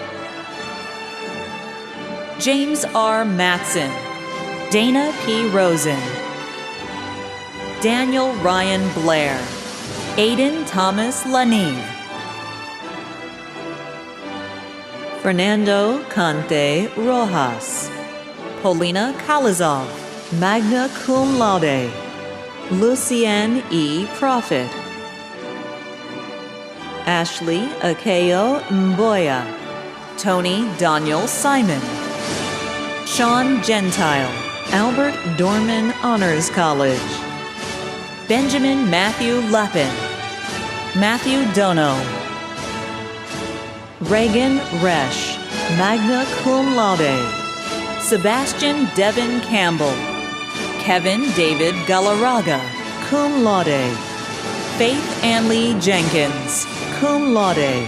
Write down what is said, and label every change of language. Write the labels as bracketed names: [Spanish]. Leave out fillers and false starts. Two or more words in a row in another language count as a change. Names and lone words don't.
[English] James R. Matson. Dana P. Rosen. Daniel Ryan Blair. Aiden Thomas Lanive. Fernando Conte Rojas. Polina Kalizov, [Latin] magna cum laude. [English] Lucienne E. Prophet. Ashley Akeo Mboya. Tony Daniel Simon. Sean Gentile, Albert Dorman Honors College. Benjamin Matthew Leppin. Matthew Dono. Reagan Resch, [Latin] magna cum laude. [English] Sebastian Devin Campbell. Kevin David Galarraga, [Latin] cum laude. [English] Faith Anley Jenkins, [Latin] cum laude.